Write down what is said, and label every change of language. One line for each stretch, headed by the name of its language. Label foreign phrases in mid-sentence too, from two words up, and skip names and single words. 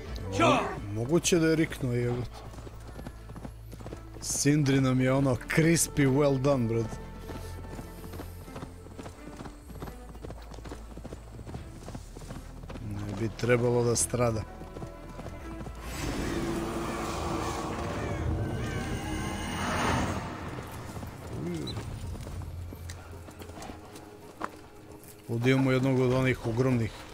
Bosnian: Moguće da je riknuo, jebot. Sindri nam je ono
English: crispy well done,
Bosnian: brad. Ne bi trebalo da strada. Ovdje imamo jednog od onih ogromnih.